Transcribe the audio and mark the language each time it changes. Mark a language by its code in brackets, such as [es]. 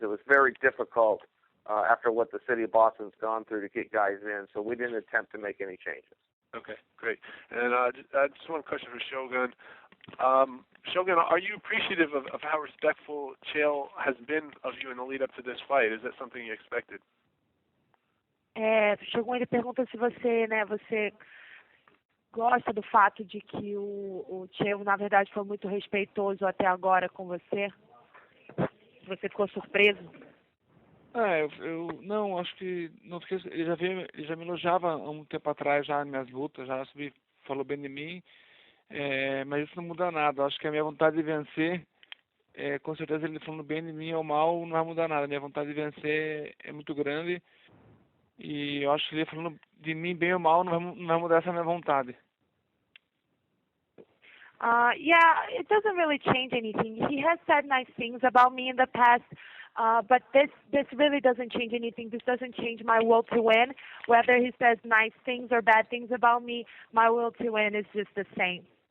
[en] It was very difficult after what the city of Boston's gone through to get guys in, so we didn't attempt to make any changes. Okay, great. And just one question for Shogun. Shogun, are you appreciative of how respectful Chael has been of you in the lead up to this fight? Is that something you expected? [pt] Shogun, ele pergunta se você gosta do fato de que o Chael, na verdade, foi muito respeitoso até agora com você? Você ficou surpreso? Eu não, acho que não fiquei. Ele já me elogiava há um tempo atrás, já nas minhas lutas, já falou bem de mim, mas isso não muda nada. Acho que a minha vontade de vencer, com certeza ele falando bem de mim ou mal, não vai mudar nada. A minha vontade de vencer é muito grande e eu acho que ele falando de mim bem ou mal não vai mudar essa minha vontade. [en] Yeah, it doesn't really change anything. He has said nice things about me in the past. But this really doesn't change anything. This doesn't change my will to win. Whether he says nice things or bad things about me, my will to win is just the same.